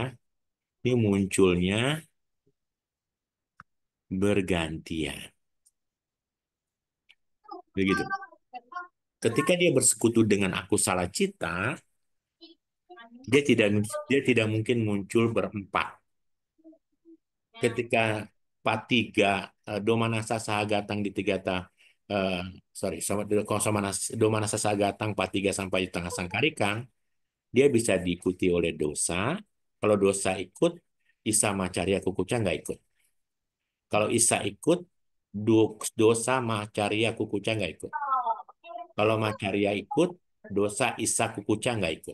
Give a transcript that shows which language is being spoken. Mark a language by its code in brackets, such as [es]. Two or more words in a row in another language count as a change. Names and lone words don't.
[id] Ini munculnya bergantian. Begitu. Ketika dia bersekutu dengan aku salah cita, dia tidak dia tidak mungkin muncul berempat. Ketika [pi] patiga domanasa sahagatang [id] di tigata sorry sama kalau [pi] domanasa sahagatang patiga [id] sampai di tengah sangkarikang, dia bisa diikuti oleh dosa. Kalau dosa ikut, [pi] isa macarya kukuca [id] nggak ikut. Kalau isa ikut, [pi] dosa macarya kukuca [id] nggak ikut. Kalau macarya ikut, [pi] dosa isa kukuca [id] nggak ikut.